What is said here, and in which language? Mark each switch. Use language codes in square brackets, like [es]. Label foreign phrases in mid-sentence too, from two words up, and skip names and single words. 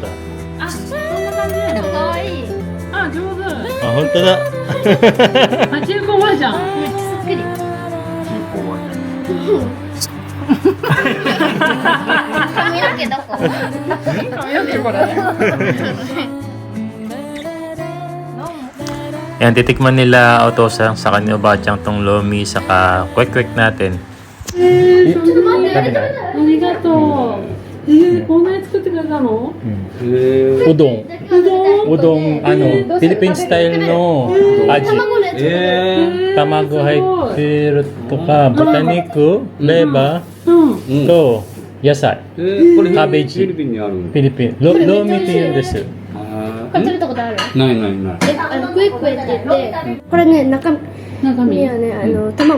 [ja] あ、そんな感じだよ。かわいいあ、上手。あ、本当だ。あ、中古はじゃん。めっちゃそっくり髪の毛どこ髪の毛これ。 [tl] Yan, titikman nila Otosa sa kanya Obachang tong lomi saka kwek-kwek natin. [ja] ありがとう。こんなに作ってくれたの？ Udong. うどん、あの、フィリピンスタイルの味. 卵のやつ卵入ってるとか、豚肉、レバうん。ーと野菜。これカベージフィリピンにあるの？フィリピン。ローミって言うんです。あこれ食べたことあるないないない。クイックイって言ってこれね中身はね卵